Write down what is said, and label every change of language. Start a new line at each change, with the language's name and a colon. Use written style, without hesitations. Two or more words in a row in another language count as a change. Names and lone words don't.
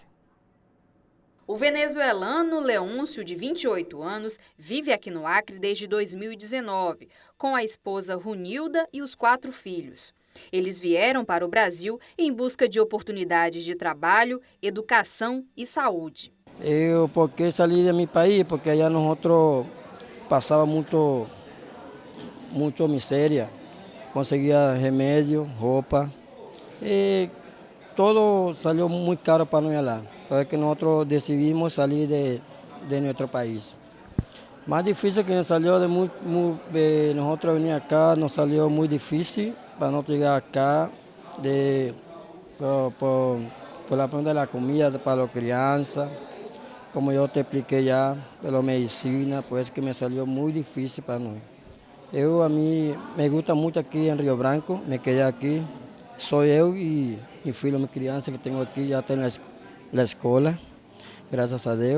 Portuguese: O venezuelano Leôncio, de 28 anos, vive aqui no Acre desde 2019, com a esposa Runilda e os 4 filhos. Eles vieram para o Brasil em busca de oportunidades de trabalho, educação e saúde. Eu porque saí de meu país, porque
Spanish: allá nosotros
Portuguese: passava muito miséria, conseguia remédio, roupa, e todo salió muito caro para nós lá. Por que nós decidimos sair de nosso país. Mais difícil que
Spanish: nos salió de nosotros venir acá, nos salió
Portuguese: muito difícil para nós chegar
Spanish: acá por la parte de la comida para las
Portuguese: crianças, como eu te expliquei já, pela medicina, por isso que
Spanish: me salió
Portuguese: muito difícil para nós. A mim
Spanish: me gusta
Portuguese: muito aqui em Rio Branco, me quedei aqui. Sou eu e filho, minha criança que tenho aqui, já tem na escola, graças a Deus.